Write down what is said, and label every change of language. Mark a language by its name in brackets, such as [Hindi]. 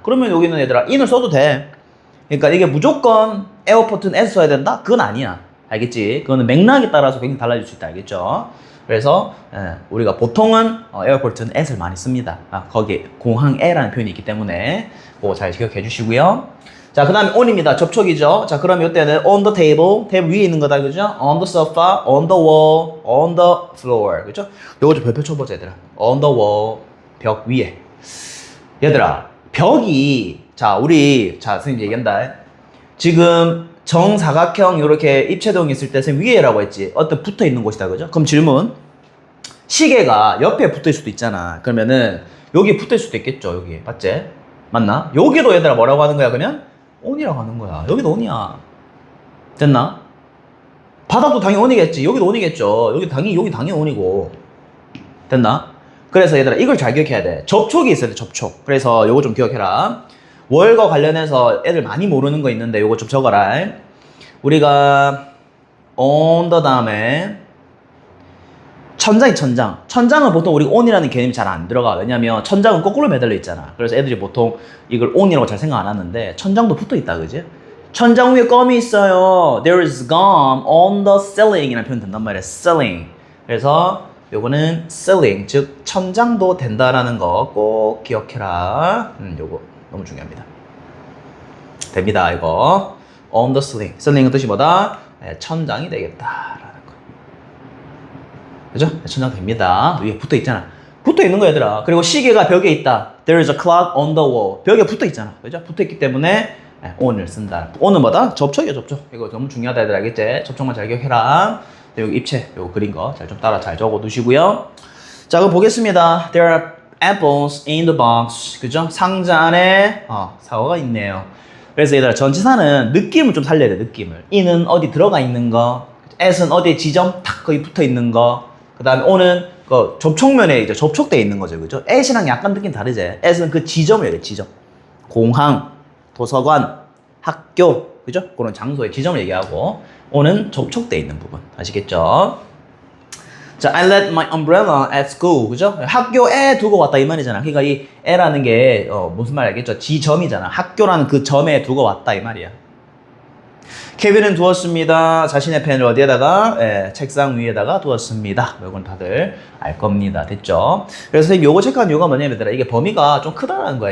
[Korean] 그러면 여기는 얘들아 in을 써도 돼. 그러니까 이게 무조건 에어포트는 at 써야 된다? 그건 아니야. 알겠지? 그거는 맥락에 따라서 굉장히 달라질 수 있다. 알겠죠? 그래서 우리가 보통은 에어포트는 at을 많이 씁니다. 거기에 공항에라는 표현이 있기 때문에 그거 잘 기억해 주시고요. 자, 그 다음에 on입니다. 접촉이죠. 자, 그럼 이때는 [English] on the table, [Korean] 테이블 위에 있는 거다, 그죠? [English] on the sofa, on the wall, on the floor, 그죠? [Korean] 요거 좀 별표 쳐보자, 얘들아. [English] on the wall, [Korean] 벽 위에. 얘들아, 벽이, 자, 선생님 얘기한다. 지금 정사각형 이렇게 입체동이 있을 때 선생님 위에라고 했지. 어떤 붙어 있는 곳이다, 그죠? 그럼 질문. 시계가 옆에 붙어 있을 수도 있잖아. 그러면은 여기 붙어 있을 수도 있겠죠, 여기. 맞지? 맞나? 여기도 얘들아 뭐라고 하는 거야, 그러면? on이라고 하는 거야. 여기도 on이야. 됐나? 바닥도 당연히 on이겠지. 여기도 on이겠죠. 여기 당연히 on이고. 됐나? 그래서 얘들아 이걸 잘 기억해야 돼. 접촉이 있어야 돼, 접촉. 그래서 요거 좀 기억해라. 월과 관련해서 애들 많이 모르는 거 있는데 요거 좀 적어라. 우리가 on the 다음에 천장이 천장. 천장은 보통 우리 on이라는 개념이 잘 안 들어가. 왜냐면 천장은 거꾸로 매달려 있잖아. 그래서 애들이 보통 이걸 on이라고 잘 생각 안 하는데 천장도 붙어 있다, 그지? 천장 위에 껌이 있어요. [English] There is gum on the ceiling [Korean] 이라는 표현 된단 말이에요. [English] ceiling. [Korean] 그래서 요거는 ceiling, 즉 천장도 된다라는 거 꼭 기억해라. 요거 너무 중요합니다. 됩니다, 이거. [English] On the ceiling. [Korean] ceiling은 뜻이 뭐다? 네, 천장이 되겠다라는 거. 그죠? 네, 천장 됩니다. 위에 붙어 있잖아. 붙어 있는 거 얘들아. 그리고 시계가 벽에 있다. [English] There is a clock on the wall. [Korean] 벽에 붙어 있잖아. 그죠? 붙어 있기 때문에 on을 쓴다. on은 뭐다? 접촉이야, 접촉. 이거 너무 중요하다, 얘들아. 알겠지? 접촉만 잘 기억해라. 여기 입체, 요거 그린 거 잘 좀 따라 잘 적어 두시고요. 자, 그럼 보겠습니다. [English] There are apples in the box. [Korean] 그죠? 상자 안에 사과가 있네요. 그래서 얘들아, 전치사는 느낌을 좀 살려야 돼, 느낌을. in은 어디 들어가 있는 거, at은 어디에 지점 탁 거기 붙어 있는 거, 그 다음에 on은 그 접촉면에 이제 접촉되어 있는 거죠, 그죠? at이랑 약간 느낌 다르지? at은 그 지점을 얘기해, 지점. 공항, 도서관, 학교, 그죠? 그런 장소의 지점을 얘기하고, on은 접촉되어 있는 부분. 아시겠죠? [English] 자, I left my umbrella at school. [Korean] 그죠? 학교에 두고 왔다 이 말이잖아. 그러니까 이 에라는 게 무슨 말 알겠죠? 지점이잖아. 학교라는 그 점에 두고 왔다 이 말이야. 케빈은 두었습니다. 자신의 펜을 어디에다가? 책상 위에다가 두었습니다. 이건 다들 알 겁니다. 됐죠? 그래서 선생님 요거 체크한 이유가 뭐냐면 얘들아, 이게 범위가 좀 크다는 거야.